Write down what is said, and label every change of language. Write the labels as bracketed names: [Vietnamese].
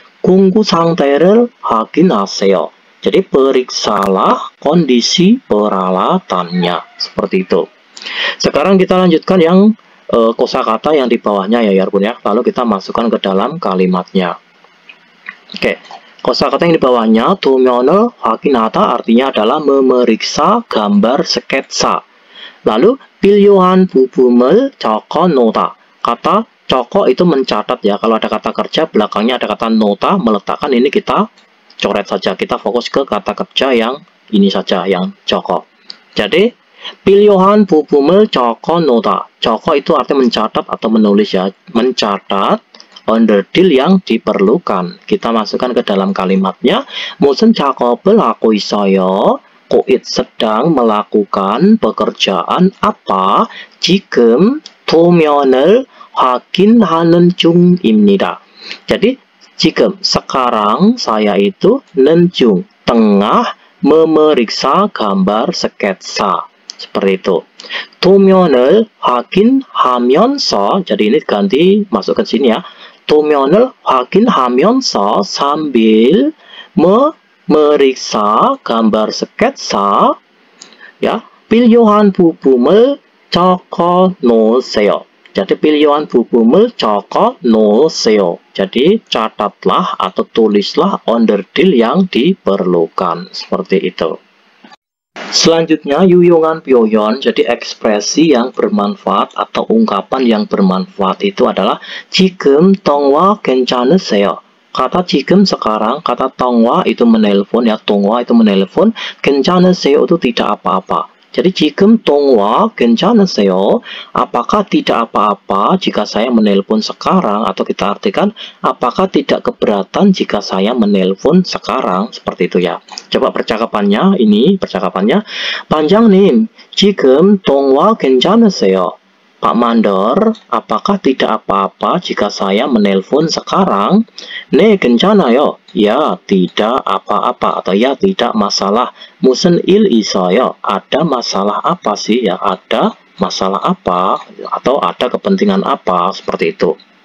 [Korean] Kunggu 상태를 확인하세요. [Indonesian] Jadi periksalah kondisi peralatannya. Seperti itu. Sekarang kita lanjutkan yang kosakata yang di bawahnya ya Yarbun ya. Lalu kita masukkan ke dalam kalimatnya. Oke. Kosakata yang di bawahnya [Korean] 도면을 확인하다 [Indonesian] artinya adalah memeriksa gambar sketsa. [Korean] Lalu 필요한 부품을 적어놓다. [Indonesian] Kata coko itu mencatat ya. Kalau ada kata kerja, belakangnya ada kata nota, meletakkan ini kita coret saja. Kita fokus ke kata kerja yang ini saja, yang coko. [Korean] Jadi, 필요한 부품을 적어놓다. [Indonesian] Coko itu artinya mencatat atau menulis ya. Mencatat onderdil yang diperlukan. Kita masukkan ke dalam kalimatnya. [Korean] 무슨 작업을 하고 있어요? [Indonesian] Koit sedang melakukan pekerjaan apa? [Korean] 지금 도면을 확인하는 중입니다. [Indonesian] Jadi, [Korean] 지금 [Indonesian] sekarang saya itu nenjung tengah memeriksa gambar sketsa. Seperti itu. [Korean] 도면을 확인하면서 [Indonesian] jadi ini ganti masukkan sini ya. [Korean] 도면을 확인하면서 [Indonesian] sambil memeriksa gambar sketsa ya. [Korean] 필요한 부품을 적어놓으세요. Jadi 필요한 부품을 적어놓으세요. [Indonesian] Jadi catatlah atau tulislah onderdil yang diperlukan. Seperti itu. [Korean] Selanjutnya 유용한 표현. [Indonesian] Jadi ekspresi yang bermanfaat atau ungkapan yang bermanfaat itu adalah [Korean] 지금 통화 괜찮으세요. [Indonesian] Kata 지금 sekarang, kata 통화 itu menelpon ya, 통화 itu menelpon, [Korean] 괜찮으세요 [Indonesian] itu tidak apa-apa. [Korean] Jadi 지금 통화 괜찮으세요? [Indonesian] Apakah tidak apa-apa jika saya menelpon sekarang? Atau kita artikan, apakah tidak keberatan jika saya menelpon sekarang? Seperti itu ya. Coba percakapannya, ini percakapannya. [Korean] 반장님, 지금 통화 괜찮으세요? [Indonesian] Pak Mandor, apakah tidak apa-apa jika saya menelpon sekarang? [Korean] 네, 괜찮아요. [Indonesian] Ya, tidak apa-apa atau ya tidak masalah. [Korean] 무슨 일 있어요? [Indonesian] Ada masalah apa sih? Ya, ada masalah apa atau ada kepentingan apa seperti itu.